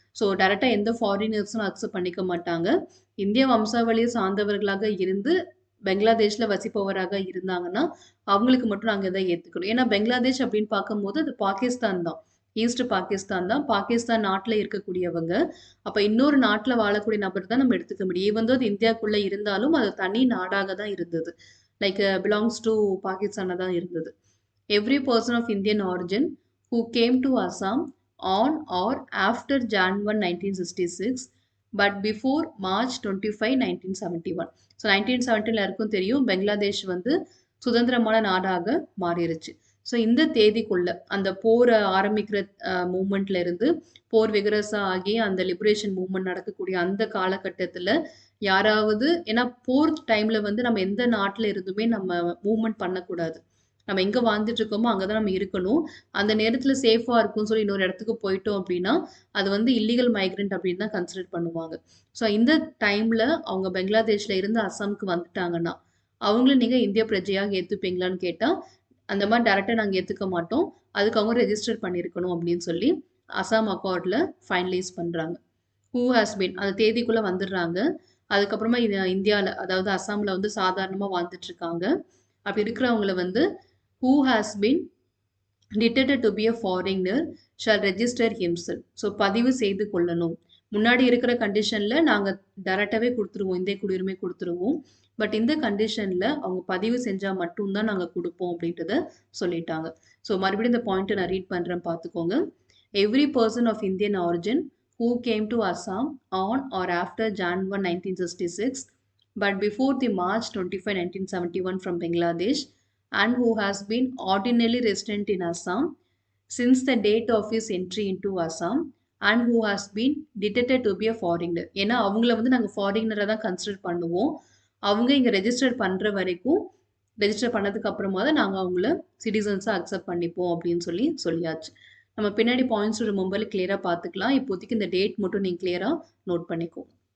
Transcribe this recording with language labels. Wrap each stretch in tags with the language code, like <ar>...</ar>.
<ta>So டேரெக்டாக எந்த ஃபாரினர்ஸும் accept பண்ணிக்க மாட்டாங்க. இந்திய வம்சாவளியை சார்ந்தவர்களாக இருந்து பெங்களாதேஷில் வசிப்பவராக இருந்தாங்கன்னா அவங்களுக்கு மட்டும் நாங்கள் இதை ஏற்றுக்கணும். ஏன்னா பெங்களாதேஷ் அப்படின்னு பார்க்கும்போது அது பாகிஸ்தான் தான், ஈஸ்ட் பாகிஸ்தான் தான், பாகிஸ்தான் நாட்டில் இருக்கக்கூடியவங்க. அப்போ இன்னொரு நாட்டில் வாழக்கூடிய நபர் தான் நம்ம எடுத்துக்க முடியும். ஈவன் தோ அது இந்தியாவுக்குள்ளே இருந்தாலும் அது தனி நாடாக தான் இருந்தது, லைக் பிலாங்ஸ் டு பாகிஸ்தானாக தான் இருந்தது.</ta> <en>Every person of Indian origin who came to Assam on or after Jan 1, 1966 but before March 25, 1971.</en> <ta>So 1970 இருக்கும் தெரியும் பெங்களாதேஷ் வந்து சுதந்திரமான நாடாக மாறிடுச்சு. ஸோ இந்த தேதிக்குள்ள அந்த போர் ஆரம்பிக்கிற மூமெண்ட்ல இருந்து போர் விகரசா ஆகி அந்த லிபரேஷன் மூவ்மெண்ட் நடக்கக்கூடிய அந்த காலகட்டத்தில் யாராவது, ஏன்னா போர் டைம்ல வந்து நம்ம எந்த நாட்டில் இருந்துமே நம்ம மூவ்மெண்ட் பண்ணக்கூடாது, நம்ம எங்கே வாழ்ந்துட்டு இருக்கோமோ அங்கே தான் நம்ம இருக்கணும். அந்த நேரத்தில் சேஃபாக இருக்கும்னு சொல்லி இன்னொரு இடத்துக்கு போயிட்டோம் அப்படின்னா அது வந்து இல்லீகல் மைக்ரெண்ட் அப்படின்னு தான் கன்சிடர் பண்ணுவாங்க. ஸோ இந்த டைமில் அவங்க பெங்களாதேஷில் இருந்து அசாமுக்கு வந்துட்டாங்கன்னா அவங்கள நீங்கள் இந்திய பிரஜையாக ஏற்றுப்பீங்களான்னு கேட்டால் அந்த மாதிரி டேரெக்டாக நாங்கள் ஏற்றுக்க மாட்டோம், அதுக்கு அவங்க ரெஜிஸ்டர் பண்ணியிருக்கணும் அப்படின்னு சொல்லி அசாம் அக்கார்டில் ஃபைனலைஸ் பண்ணுறாங்க.</ta> <en>who has been</en> <ta>அந்த தேதிக்குள்ளே வந்துடுறாங்க. அதுக்கப்புறமா இந்தியாவில் அதாவது அசாமில் வந்து சாதாரணமாக வாழ்ந்துட்டு இருக்காங்க. அப்படி இருக்கிறவங்கள வந்து</ta> <en>who has been detected to be a foreigner shall register himself.</en> <ta>So பதிவு செய்து கொள்ளணும். முன்னாடி இருக்கிற கண்டிஷன்ல நாங்க டைரக்டாவே குடுத்துருவோம். இந்திய குடியுரிமை குடுத்துருவோம். பட் இந்த கண்டிஷன்ல அவங்க பதிவு செஞ்சா மட்டும் தான் நாங்க குடுப்போம் அப்படின்றத சொல்லிட்டாங்க. ஸோ மறுபடியும் இந்த பாயிண்ட்ட நான் ரீட் பண்றேன் பார்த்துக்கோங்க.</ta> <en>Every person of Indian origin who came to Assam on or after Jan 1, 1966, but before the March 25, 1971 from Bangladesh, and who has been ordinarily resident in Assam since the date of his entry into Assam, and who has been detected to be a foreigner.</en> <ta>ஏன்னா அவங்கள வந்து நாங்க ஃபாரினரா தான் consider பண்ணுவோம். அவங்க இங்க register பண்ற வரைக்கும் ரெஜிஸ்டர் பண்ணதுக்கு அப்புறமா தான் நாங்க அவங்கள சிட்டிசன்ஸா அக்செப்ட் பண்ணிப்போம் அப்படின்னு சொல்லியாச்சு. நம்ம பின்னாடி பாயிண்ட்ஸ் ரிமெம்பர்ல கிளியரா பார்த்துக்கலாம். இப்போதைக்கு இந்த டேட் மட்டும் நீங்க கிளியரா நோட் பண்ணிக்கோங்க.</ta>